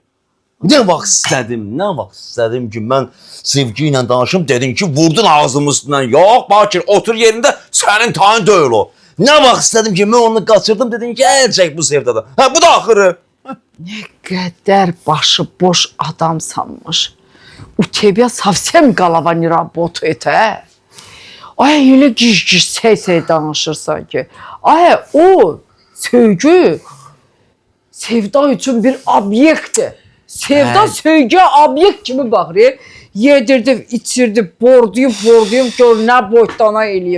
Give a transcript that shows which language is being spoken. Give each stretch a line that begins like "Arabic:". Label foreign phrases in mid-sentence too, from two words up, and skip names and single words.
Azerbaijani: Nə vaxt istədim ki, mən sevgi ilə danışım, dedin ki, vurdun ağzımın üstündən. Yox, Bakir, otur yerində, sənin tayın deyil o. Nə vaxt istədim ki, mən onu qaçırdım, dedin ki, əlcək bu sevdada. Bu da axırı. Nə qədər başı boş adam sanmış.
Russian: У тебя совсем голова не работает,
Azerbaijani: hə? Ay, elə gic-gic səy-səy danışırsan ki. Ay, o sevgi sevda üçün bir obyektdir. Sevda sevgiyə obyekt kimi baxır. Yedirdi, içirdi, borduyub, gör nə boytana eləyib.